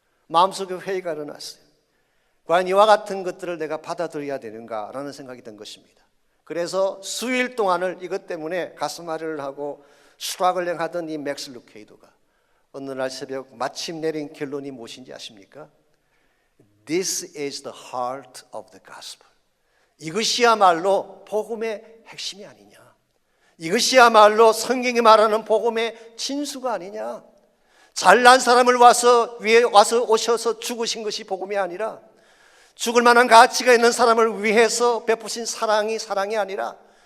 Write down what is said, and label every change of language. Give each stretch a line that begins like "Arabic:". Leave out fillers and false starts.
Korean: 마음속에 회의가 일어났어요. 과연 이와 같은 것들을 내가 받아들여야 되는가라는 생각이 든 것입니다. 그래서 수일 동안을 이것 때문에 가슴앓이를 하고 수락을 하던 이 맥스 루케이도가 어느 날 새벽 마침 내린 결론이 무엇인지 아십니까?
English: This is the heart of the gospel.
Korean: 이것이야말로 복음의 핵심이 아니냐, 이것이야말로 성경이 말하는 복음의 진수가 아니냐. 잘난 사람을 위해 오셔서 죽으신 것이 복음이 아니라 죽을 만한 가치가 있는 사람을 위해서 베푸신 사랑이 아니라